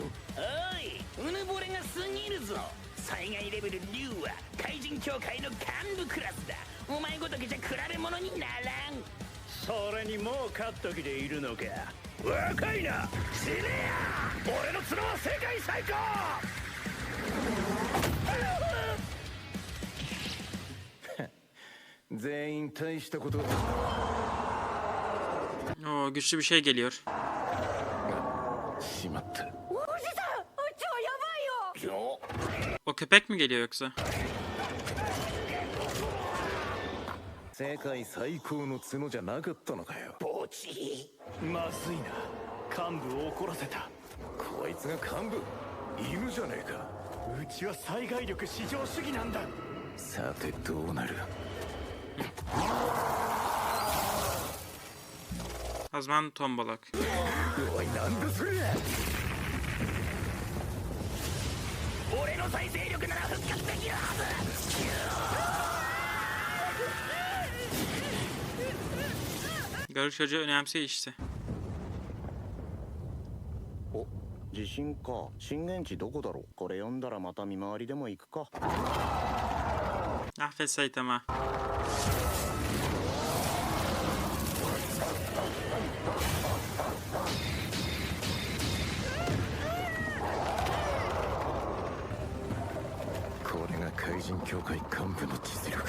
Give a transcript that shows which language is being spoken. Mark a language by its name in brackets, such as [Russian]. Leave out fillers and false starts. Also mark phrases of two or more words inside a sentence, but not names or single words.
[Japanese] おいうぬぼれが過ぎるぞ災害レベル竜は怪人協会の幹部クラスだお前ごときじゃ比べ物にならんそれにもう勝っときでいるのか若いな死ねや俺の角は世界最高全員大したこと [Turkish] Oo, güçlü bir şey geliyor. [Japanese] しまったおじさんあっちはやばいよ [Turkish] O köpek mi geliyor yoksa? [Japanese] 世界最高の角じゃなかったのかよ。ポチまずいな。幹部を怒らせた。こいつが幹部、犬じゃねえか。うちは災害力至上主義なんだ。さてどうなる。 [Turkish] O zaman tombalak. [Japanese] おいなんだそれ。俺の再生力なら復活できるはず。 [Turkish] Garip çocuğu önemsiyor işte. [Japanese] お、地震か。震源地どこだろう。これ読んだらまた見回りでも行くか。 [Turkish] Affet Saitama. [Japanese] これが怪人協会幹部の実力。